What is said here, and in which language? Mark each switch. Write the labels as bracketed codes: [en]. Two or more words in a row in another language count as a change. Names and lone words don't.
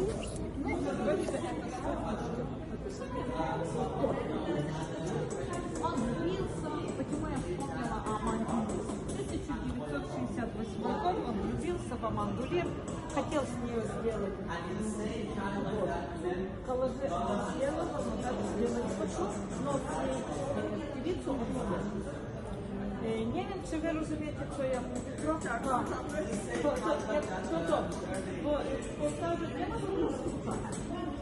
[ru] Ну, это он влюбился, почему я вспомнила о Мандуле. 1968 год он влюбился в Аманду Лир, хотел с нее сделать коллажи, она сделала, но так сделать хочу, но певицу он [pl] nie wiem, czy wy rozumiecie, co ja mówię. To, bo w Polsce nie ma